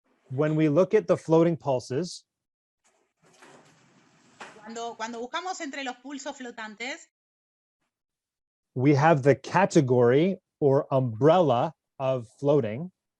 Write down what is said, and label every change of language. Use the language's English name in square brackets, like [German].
[English] When we look at the floating pulses, [Spanish] Cuando buscamos entre los pulsos flotantes, [English] we have the category or umbrella of floating.